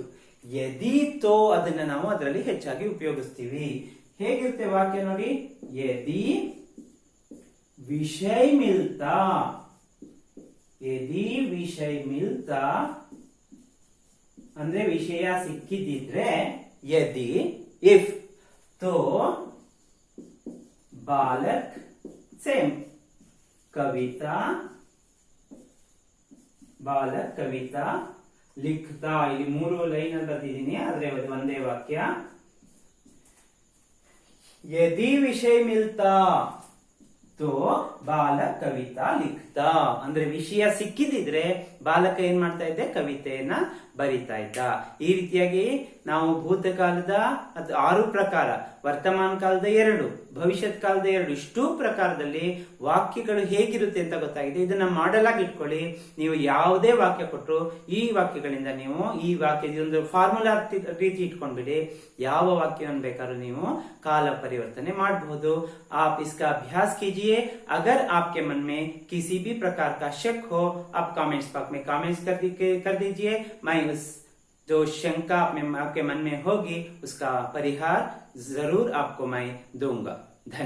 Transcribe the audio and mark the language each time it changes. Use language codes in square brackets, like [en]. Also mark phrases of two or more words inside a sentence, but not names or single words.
[hi] यदि तो [kn] ಅದನ್ನ ನಾವು ಅದರಲ್ಲಿ ಹೆಚ್ಚಾಗಿ ಉಪಯೋಗಿಸ್ತೀವಿ. ಹೇಗಿರುತ್ತೆ ವಾಕ್ಯ ನೋಡಿ. [hi] यदि विषय मिलता, यदि विषय मिलता [kn] ಅಂದ್ರೆ ವಿಷಯ ಸಿಕ್ಕಿದ್ರೆ, [hi] यदि इफ तो बालक सेम कविता, बालक कविता लिखता. [kn] ಇಲ್ಲಿ 3 ಲೈನ್ ಅಲ್ಲಿ ಬರ್ತಿದ್ದೀನಿ, ಆದ್ರೆ ಅದು ಒಂದೇ ವಾಕ್ಯ. [hi] यदि विषय मिलता तो बालक कविता लिखता [kn] ಅಂದ್ರೆ ವಿಷಯ ಸಿಕ್ಕಿದಿದ್ರೆ ಬಾಲಕ ಏನ್ ಮಾಡ್ತಾ ಇದ್ದೆ, ಕವಿತೆಯನ್ನ ಬರಿತಾ ಇದ್ದ. ಈ ರೀತಿಯಾಗಿ ನಾವು ಭೂತಕಾಲದ 6 ಪ್ರಕಾರ, ವರ್ತಮಾನ ಕಾಲದ 2, ಭವಿಷ್ಯತ್ ಕಾಲದ 2, ಇಷ್ಟೂ ಪ್ರಕಾರದಲ್ಲಿ ವಾಕ್ಯಗಳು ಹೇಗಿರುತ್ತೆ ಅಂತ ಗೊತ್ತಾಗಿದೆ. ಇದನ್ನ ಮಾಡೆಲ್ ಆಗಿ ಇಟ್ಕೊಳ್ಳಿ. ನೀವು ಯಾವುದೇ ವಾಕ್ಯ ಕೊಟ್ಟರು ಈ ವಾಕ್ಯಗಳಿಂದ ನೀವು ಈ ವಾಕ್ಯದ ಒಂದು ಫಾರ್ಮುಲಾ ರೀತಿ ಇಟ್ಕೊಂಡ್ಬಿಡಿ. ಯಾವ ವಾಕ್ಯವನ್ನು ಬೇಕಾದ್ರೂ ನೀವು ಕಾಲ ಪರಿವರ್ತನೆ ಮಾಡಬಹುದು. [hi] आप इसका अभ्यास कीजिए. अगर आपके मन में किसी भी प्रकार का शक हो, आप कमेंट्स बॉक्स में कमेंट्स कर दीजिए. मैं उस जो शंका आपके मन में होगी उसका परिहार जरूर आपको मैं दूंगा.